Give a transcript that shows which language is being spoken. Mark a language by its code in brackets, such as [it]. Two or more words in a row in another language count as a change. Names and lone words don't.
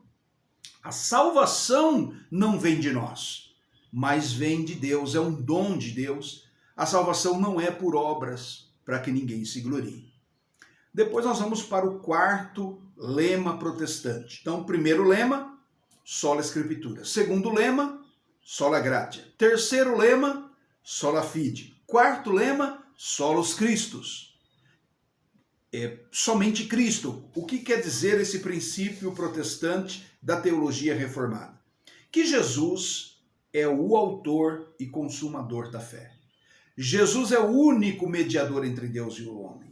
[pt] A salvação não vem de nós, mas vem de Deus, é um dom de Deus. A salvação não é por obras, para que ninguém se glorie. Depois nós vamos para o quarto lema protestante. Então, primeiro lema, [la] sola scriptura. [pt] Segundo lema, [la] sola gratia. [pt] Terceiro lema, [la] sola fide. [pt] Quarto lema, [la] solos Christus. [pt] Somente Cristo. O que quer dizer esse princípio protestante da teologia reformada? Que Jesus é o autor e consumador da fé. Jesus é o único mediador entre Deus e o homem.